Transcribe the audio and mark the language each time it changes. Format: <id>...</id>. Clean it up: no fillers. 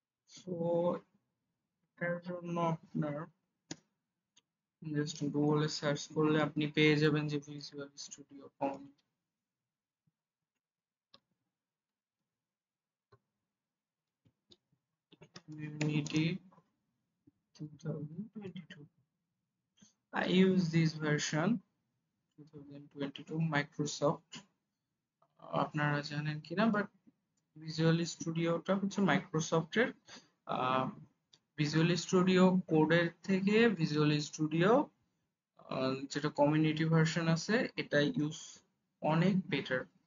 <bn>So এটার জন্য আপনার জাস্ট গুগলে সার্চ করলে আপনি পেয়ে যাবেন যে visual studio community 2022.</bn> <en>I use this version 2022 Microsoft.</en> <bn>আপনারা জানেন কিনা, বাট ভিজুয়াল স্টুডিওটা হচ্ছে মাইক্রোসফটের। ভিজুয়াল স্টুডিও কোডের থেকে ভিজুয়াল স্টুডিও যেটা কমিউনিটি ভার্সন আছে এটা ইউজ অনেক বেটার।</bn>